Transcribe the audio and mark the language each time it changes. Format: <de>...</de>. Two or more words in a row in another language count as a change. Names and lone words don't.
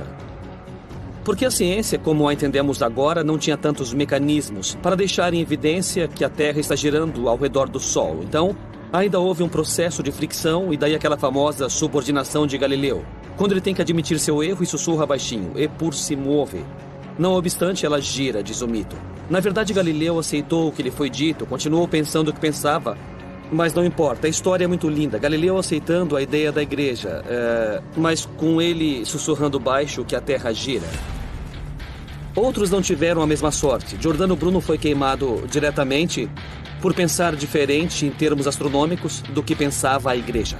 <pt>Porque a ciência, como a entendemos agora, não tinha tantos mecanismos para deixar em evidência que a Terra está girando ao redor do Sol. Então, ainda houve um processo de fricção e daí aquela famosa subordinação de Galileu, quando ele tem que admitir seu erro e sussurra baixinho,</pt> <it>"Eppur si muove".</it> <pt>Não obstante, ela gira, diz o mito. Na verdade, Galileu aceitou o que lhe foi dito, continuou pensando o que pensava, mas não importa, a história é muito linda. Galileu aceitando a ideia da Igreja, mas com ele sussurrando baixo que a Terra gira. Outros não tiveram a mesma sorte. Giordano Bruno foi queimado diretamente por pensar diferente em termos astronômicos do que pensava a Igreja.</pt>